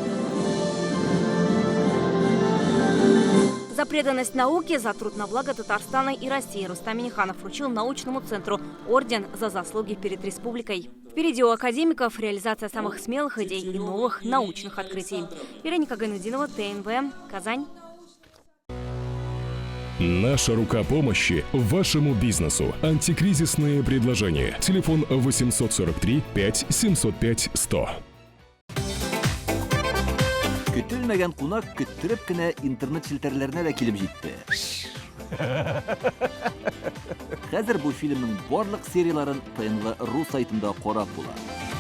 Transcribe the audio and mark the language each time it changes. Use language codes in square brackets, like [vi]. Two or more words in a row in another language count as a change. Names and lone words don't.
[ru] За преданность науке, за труд на благо Татарстана и России Рустам Минниханов вручил научному центру орден за заслуги перед республикой. Впереди у академиков реализация самых смелых идей и новых научных открытий. Вероника Гайнудинова, ТНВ, Казань. Наша рука помощи вашему бизнесу. Антикризисные предложения. Телефон 843 5 705 100. [tt] Көтелмәгән кунак көттөреп кенә интернет челтәрләренә дә килеп җитте. Хәзер бу фильмның барлык серияларын ТНВ.ру сайтында карап була.